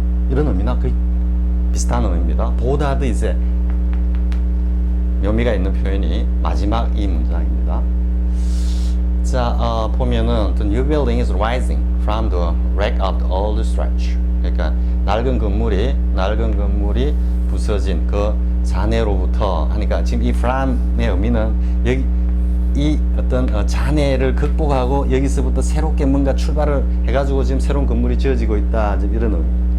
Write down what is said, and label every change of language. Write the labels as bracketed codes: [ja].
[ko] 이런 의미나 거의 비슷한 의미입니다. 보다도 이제 묘미가 있는 표현이 마지막 이 문장입니다. 자, 보면은 [en] the new building is rising from the wreck of the old stretch. [ko] 그러니까 낡은 건물이 부서진 그 잔해로부터 하니까 지금 이 from의 의미는 여기 이 어떤 잔해를 극복하고 여기서부터 새롭게 뭔가 출발을 해가지고 지금 새로운 건물이 지어지고 있다, 지금 이런 의미.